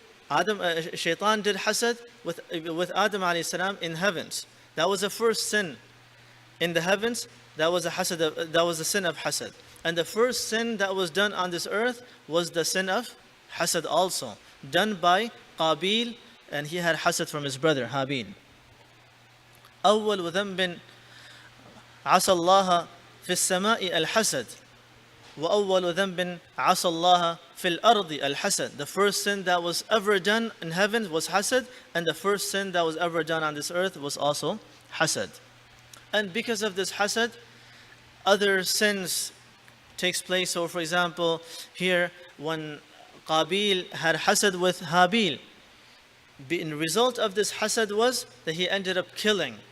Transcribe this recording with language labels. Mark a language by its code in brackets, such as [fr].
[en] Shaitan did hasad with Adam alayhi salam in heavens. That was the first sin in the heavens. That was the sin of hasad. And the first sin that was done on this earth was the sin of hasad also, done by Qabil, and he had hasad from his brother Habil. [ar] أول ذنب عصى الله في السماء الحسد وأول ذنب عصى الله في الأرض الحسد. [en] The first sin that was ever done in heaven was hasad, and the first sin that was ever done on this earth was also hasad. And because of this hasad, other sins takes place. So for example, here when Qabil had hasad with Habil, the result of this hasad was that he ended up killing.